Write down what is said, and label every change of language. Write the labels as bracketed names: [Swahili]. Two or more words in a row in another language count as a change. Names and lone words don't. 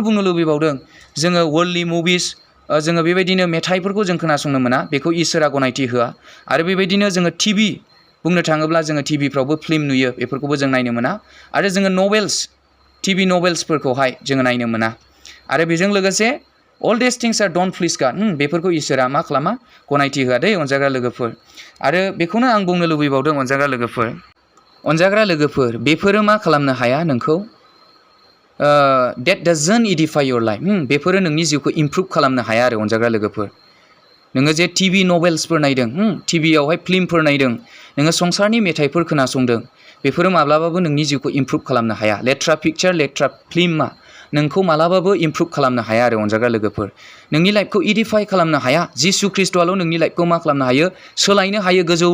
[Bodo] बुंनो लुबैबावदों जोङो वर्ल्डलि मुभिस जोङो बेबायदिनो मेथाइफोरखौ जों खोनासंनो मोना बेखौ इसोरा गनायथि होआ आरो बेबायदिनो जोङो टिभि बुंनो थाङोब्ला जोङो टिभिफ्रावबो फिल्म नुयो बेफोरखौबो जों नायनो मोना आरो जोङो नभेल्स टिभि नभेल्सफोरखौहाय जोङो नायनो मोना आरो बेजों लोगोसे [English] all this things are don't please God [Bodo] बेफोरखौ इसोरा मा खालामा गनायथि होआ दै अनजाग्रा लोगोफोर आरो बेखौनो आं बुंनो लुबैबावदों अनजाग्रा लोगोफोर बेफोरो मा खालामनो हाया नोंखौ [English] that doesn't edify your life [Bodo] बेफोरो नोंनि जिउखौ इमप्रुभ खालामनो हाया आरो अनजाग्रा लोगोफोर नोङो जे टिभि नभेल्सफोर नायदों टिभियावहाय फिल्मफोर नायदों नोङो संसारनि मेथाइफोर खोनासंदों बेफोरो माब्लाबाबो नोंनि जिउखौ इमप्रुभ खालामनो हाया लेथ्रा पिक्चार लेथ्रा फिल्मा नोंखौ मालाबाबो इमप्रुभ खालामनो हाया आरो अनजाग्रा लोगोफोर नोंनि लाइफखौ इडिफाइ खालामनो हाया जिसु ख्रिस्ट'आल' नोंनि लाइफखौ मा खालामनो हायो सोलायनो हायो गोजौ